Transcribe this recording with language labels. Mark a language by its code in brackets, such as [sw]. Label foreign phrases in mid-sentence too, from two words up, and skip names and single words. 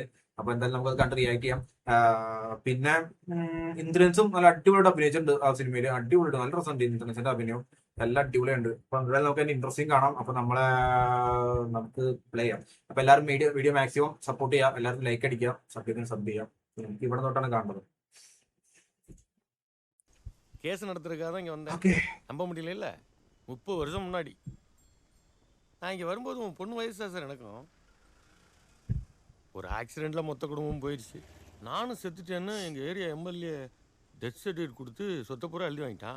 [ml] അപ്പൊ എന്തായാലും നമുക്ക് അത് കണ്ട് റിയാക്ട് ചെയ്യാം. പിന്നെ ഇന്ദ്രൻസും നല്ല അടിപൊളിയായിട്ട് അഭിനയിച്ചിട്ടുണ്ട് ആ സിനിമയിൽ. അടിപൊളിയായിട്ട് നല്ല രസമുണ്ട് ഇന്ദ്രൻസിന്റെ അഭിനയം, എല്ലാം അടിപൊളിയുണ്ട്. അപ്പൊ എന്തായാലും നമുക്ക് അതിന്റെ ഇൻട്രസ്റ്റിംഗ് കാണാം. അപ്പൊ നമുക്ക് പ്ലേ ചെയ്യാം. അപ്പൊ എല്ലാവരും വീഡിയോ [en] maximum support [ml] ചെയ്യാം. എല്ലാവരും ലൈക്ക് അടിക്കുക, സബ് ചെയ്യാം. എനിക്ക് ഇവിടെ തൊട്ടാണ് കാണുന്നത്. [ta] கேஸ் நடத்துறதுக்காக தான் இங்கே வந்தேன். நம்ப முடியல இல்லை, 30 வருஷம் முன்னாடி நான் இங்கே வரும்போது உன் பொண்ணு வயசு தான் சார் எனக்கும். ஒரு ஆக்சிடெண்ட்டில் மொத்த குடும்பமும் போயிடுச்சு. நானும் செத்துட்டேன்னு எங்கள் ஏரியா [en] MLA death certificate [ta] கொடுத்து சொத்தை பூரா எழுதி வாங்கிட்டான்.